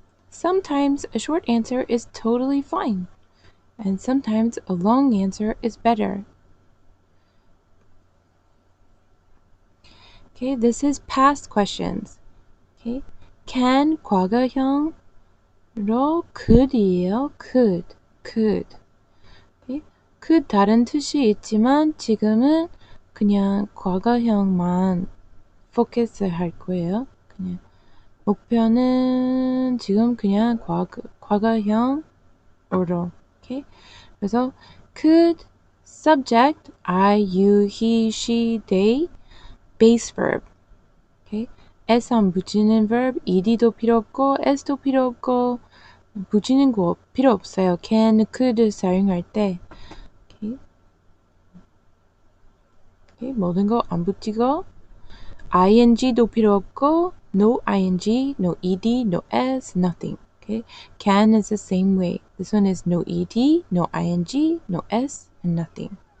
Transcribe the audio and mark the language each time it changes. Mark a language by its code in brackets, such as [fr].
[en] Sometimes a short answer is totally fine. And sometimes a long answer is better. Okay, this is past questions. Okay, can [ko] 과거형으로 could이에요. [en] could. [ko] Okay, could 다른 뜻이 있지만 지금은 그냥 과거형만 포커스 할 거예요. 그냥 목표는 지금 그냥 과거형으로. [en] Okay, 그래서 could subject I, you, he, she, they. base verb. Okay? [ko] s 안 붙이는 verb, ed도 필요 없고 s도 필요 없고 붙이는 거 필요 없어요. can, could 사용할 때. Okay? [en] Okay? [ko] 모든 거 안 붙이고 ing도 필요 없고 [en] no ing, no ed, no s, nothing. Okay? Can is the same way. This one is no ed, no ing, no s, and nothing.